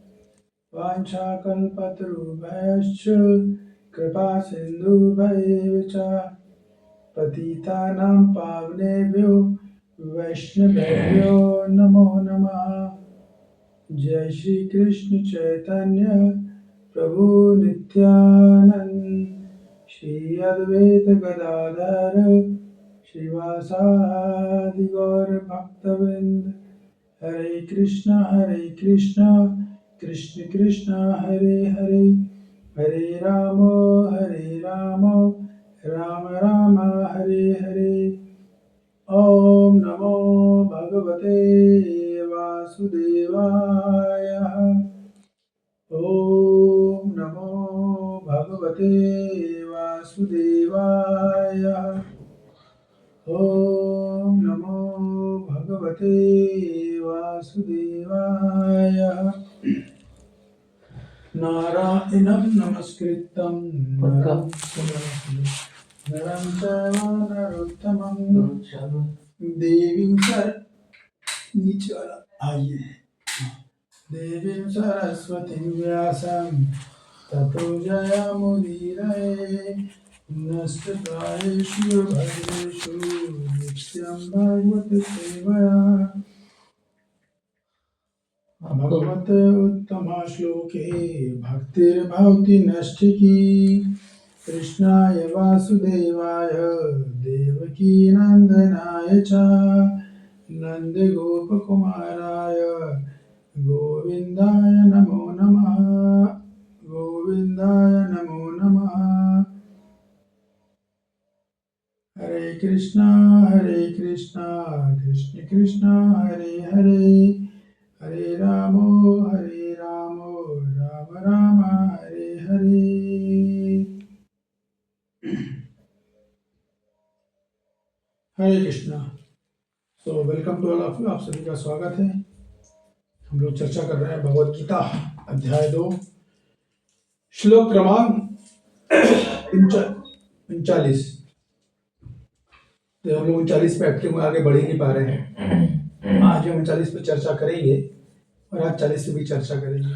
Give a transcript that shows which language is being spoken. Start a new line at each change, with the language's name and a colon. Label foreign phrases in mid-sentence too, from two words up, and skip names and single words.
Sanskrit: वाञ्छाकल्पतरुभ्यश्च कृपासिन्धुभ्येव च पतितानां पावनेभ्यो वैष्णवेभ्यो नमो नमः। जय श्री कृष्ण चैतन्य प्रभु नित्यानंद श्री अद्वैत गदाधर श्रीवासादि गौर भक्तवृंद। हरे कृष्णा कृष्ण कृष्ण हरे हरे, हरे राम राम राम हरे हरे। ओम नमो भगवते वासुदेवाय। ओम नमो भगवते वासुदेवाय। ओम नमो भगवते वासुदेवाय। नारायणं नमस्कृतं नरं चैव नरोत्तमं देवीं
Hindi: नीचे वाला आइए।
Sanskrit: देवीं सरस्वतीं व्यासं ततो जयमुदीरये। नमस्कृतायेषु भद्रेषु नित्यं भागवत सेवया। भगवते उत्तमा श्लोके भक्तिर्भवति नष्टिकी। कृष्णाय वासुदेवाय देवकी नंदनाय च नन्दगोपकुमाराय गोविन्दाय नमो नमः। गोविन्दाय नमो नमः। हरे कृष्णा कृष्ण कृष्ण हरे हरे, हरे राम राम राम हरे हरे। हरे कृष्णा।
English: So welcome to all of you,
Hindi: आप सभी का स्वागत है। हम लोग चर्चा कर रहे हैं भगवद गीता अध्याय 2 श्लोक क्रमांक 39। तो हम लोग 39 पे अटके हुए आगे बढ़ ही नहीं पा रहे हैं। आज हम 39 पे चर्चा करेंगे और आज 40 पे भी चर्चा करेंगे।